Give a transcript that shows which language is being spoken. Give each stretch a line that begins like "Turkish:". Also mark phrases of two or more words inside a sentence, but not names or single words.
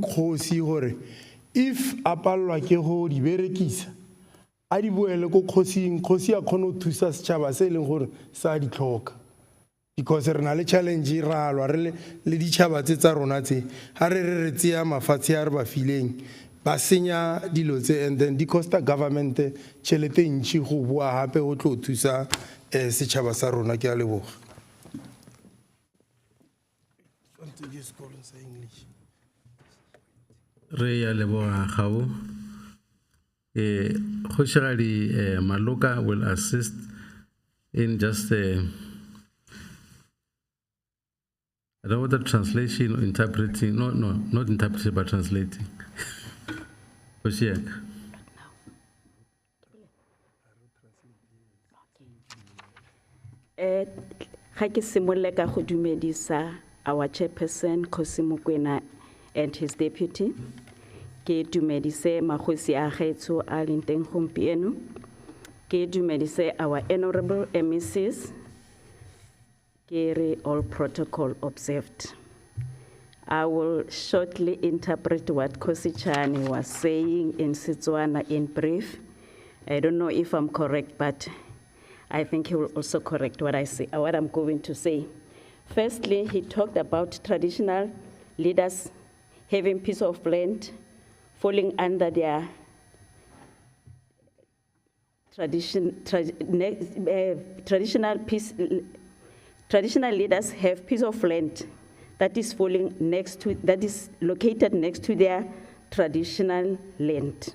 Tswana: kgosi gore if a palelwa ke go di berekisa a di boele ko khosing, khosi a kgone go thusa setšhaba se e leng gore sa di tlhoka, because re na le challenge e ralwa re le ditšhaba tse tsa rona tse ha re tseya mafatshe a re ba fileng ba senya dilo tse,
English: and then
Tswana: di costa government tšhelete ntši go boa hape go tlo thusa setšhaba sa rona. Ke a leboga. Re ya leboga gabo.
English: Kgošigadi Maloka will assist in just I don't know whether translation or interpreting. No, not interpreting but translating.
Tswana: Kgošiaka. Ga ke simolola ka go dumedisa
English: our chairperson
Tswana: Kgosi Mokoena
English: and his deputy.
Tswana: Ke dumedise magosi a gaetso a leng teng gompieno. Ke dumedise
English: our honorable MECs.
Tswana: Ke re
English: all protocol observed. I will shortly interpret what Kgosi Chane was saying in Setswana in brief. I don't know if I'm correct, but I think he will also correct what I'm going to say. Firstly, he talked about traditional leaders having piece of land falling under their traditional leaders have piece of land that is located next to their traditional land.